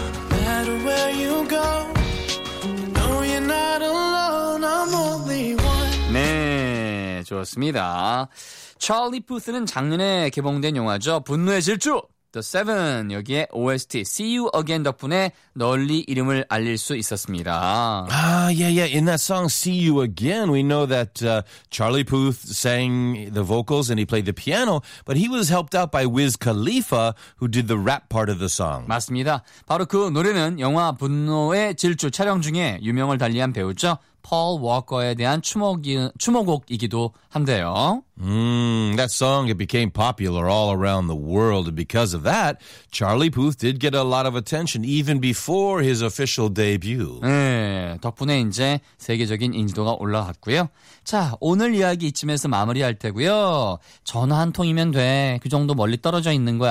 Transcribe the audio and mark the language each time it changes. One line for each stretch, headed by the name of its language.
English: No matter where you go, I know you're not alone. I'm only one.
Korean: 네, 좋습니다. 찰리 푸스는 작년에 개봉된 영화죠. 분노의 질주 The Seven. 여기에 OST See You Again 덕분에 널리 이름을 알릴 수 있었습니다.
English: In that song See You Again, we know that Charlie Puth sang the vocals and he played the piano, but he was helped out by Wiz Khalifa who did the rap part of the song.
Korean: 맞습니다. 바로 그 노래는 영화 분노의 질주 촬영 중에 유명을 달리한 배우죠. 폴 워커에 대한 추모곡이기도 한데요.
English: That song it became popular all around the world because of that. Charlie Puth did get a lot of attention even before his official debut.
Korean: 네, 덕분에 이제 세계적인 인지도가 올라갔고요. 자, 오늘 이야기 이쯤에서 마무리할 테고요. 전화 한 통이면 돼. 그 정도 멀리 떨어져 있는 거야.